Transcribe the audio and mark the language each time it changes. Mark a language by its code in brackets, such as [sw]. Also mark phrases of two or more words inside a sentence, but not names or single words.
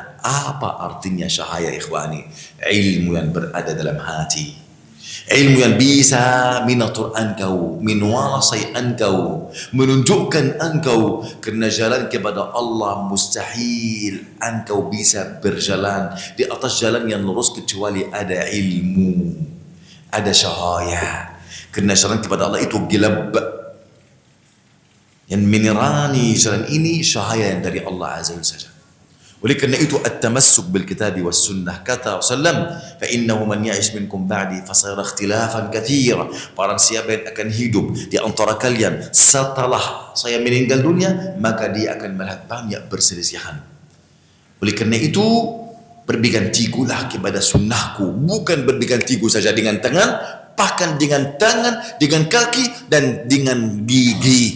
[ms] Apa artinya cahaya ikhwani? Ilmu yang berada dalam hati, ilmu yang bisa menatur engkau, menguasai engkau, menunjukkan engkau, kerana jalan kepada Allah mustahil engkau bisa berjalan di atas jalan yang lurus kecuali ada ilmu, ada cahaya. Kerana jalan kepada Allah itu gelap. Yang menerani jalan ini cahaya yang dari Allah [ar] عز وجل. [ms] Oleh kerana itu [ar] التمسك بالكتاب والسنة, [ms] kata Rasulullah, [ar] فإنه من يعش منكم بعدي فسيرى اختلافا كثيرا. [ms] Barang siapa yang akan hidup di antara kalian setelah saya meninggal dunia, maka dia akan melihat banyak perselisihan. Oleh kerana itu berpegang teguhlah kepada sunnahku, bukan berpegang teguh saja dengan tangan, bahkan dengan tangan, dengan kaki dan dengan gigi.